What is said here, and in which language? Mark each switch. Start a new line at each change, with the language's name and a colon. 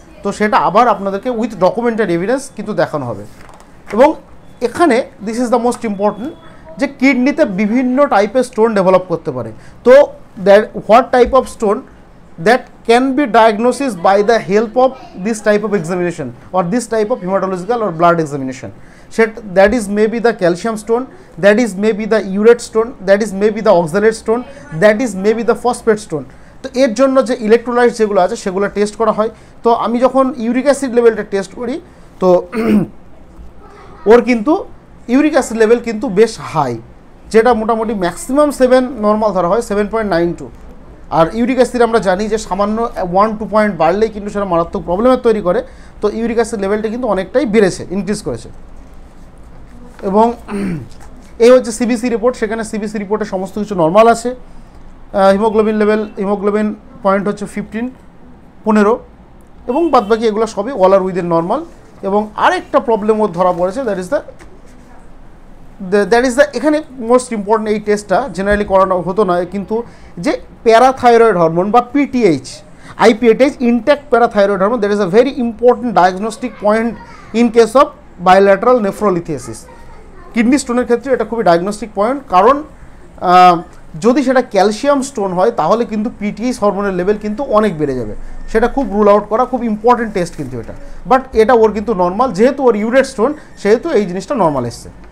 Bangla: তো সেটা আবার আপনাদেরকে
English: with documented evidence
Bangla: কিন্তু দেখানো হবে। এবং এখানে
English: this is the most important,
Bangla: যে কিডনিতে বিভিন্ন টাইপের স্টোন ডেভেলপ করতে পারে।
English: তো what type of stone that can be diagnosis by the help of this type of examination or this type of haematological or blood examination. That is maybe the calcium stone, that is maybe the urate stone, that is maybe the oxalate stone, that is maybe the phosphate stone.
Bangla: তো এর জন্য যে electrolyte যেগুলো আছে সেগুলো test করা হয়। তো আমি যখন ইউরিক অ্যাসিড লেভেলটা টেস্ট করি, তো ওর কিন্তু ইউরিক অ্যাসিড লেভেল কিন্তু বেশ হাই, যেটা মোটামুটি ম্যাক্সিমাম 7 নর্মাল ধরা হয়, 7.92। আর ইউরিক অ্যাসিড আমরা জানি যে সামান্য 1-2 পয়েন্ট বাড়লেই কিন্তু সেটা মারাত্মক প্রবলেমের তৈরি করে। তো ইউরিক অ্যাসিড লেভেলটা কিন্তু অনেকটাই বেড়েছে, ইনক্রিজ করেছে। এবং এই হচ্ছে সিবিসি রিপোর্ট, সেখানে সিবিসি রিপোর্টে সমস্ত কিছু নর্মাল আছে। হিমোগ্লোবিন লেভেল, হিমোগ্লোবিন পয়েন্ট হচ্ছে 15 এবং বাদবাকি এগুলো সবই
English: All are within normal.
Bangla: এবং আরেকটা প্রবলেম ওর ধরা পড়েছে,
English: that is the
Bangla: এখানে মোস্ট ইম্পর্টেন্ট, এই টেস্টটা জেনারেলি করানো হতো না, কিন্তু যে প্যারাথাইরয়েড হরমোন বা পিটিএইচ,
English: IPAT is intact parathyroid hormone. That is a very important diagnostic point in case of bilateral nephrolithiasis.
Bangla: Kidney স্টোনের ক্ষেত্রে এটা খুবই ডায়াগনস্টিক পয়েন্ট, কারণ যদি সেটা ক্যালসিয়াম স্টোন হয় তাহলে কিন্তু পিটিএইচ হরমোনের লেভেল কিন্তু অনেক বেড়ে যাবে, সেটা খুব রুল আউট করা খুব ইম্পর্টেন্ট টেস্ট কিন্তু এটা। বাট এটা ওর কিন্তু নর্মাল, যেহেতু ওর ইউরেট স্টোন সেহেতু এই জিনিসটা নর্মাল এসছে।